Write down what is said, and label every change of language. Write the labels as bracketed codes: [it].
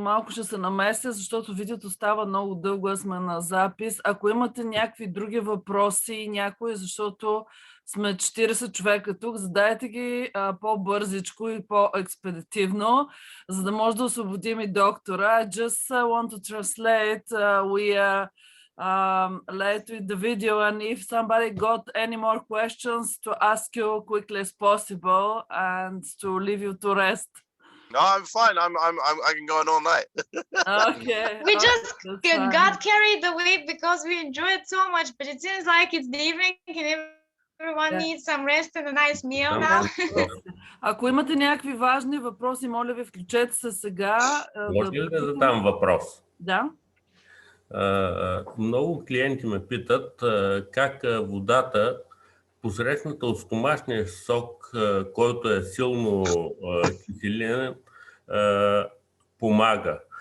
[bg] малко ще се намеся, защото видеото става много дълго, аз сме на запис. Ако имате някакви други въпроси, някои, защото сме 40 човека тук, задайте ги по-бързичко и по-експедитивно, за да може да освободим и доктора. [en] I just want to translate. We are late with the video, and if somebody got any more questions, to ask you quickly as possible and to leave you to rest. No, I'm fine. I can go on all night. Okay. We just fine. got carried away because we enjoyed so much, but it seems like it's the evening and everyone needs some rest and a nice meal now. [bg] Ако имате някакви важни въпроси, моля ви, включете се сега. Може ли да задам въпрос? Да. Много клиенти ме питат как водата, посрещната от стомашния сок, който е силно киселинен, помага.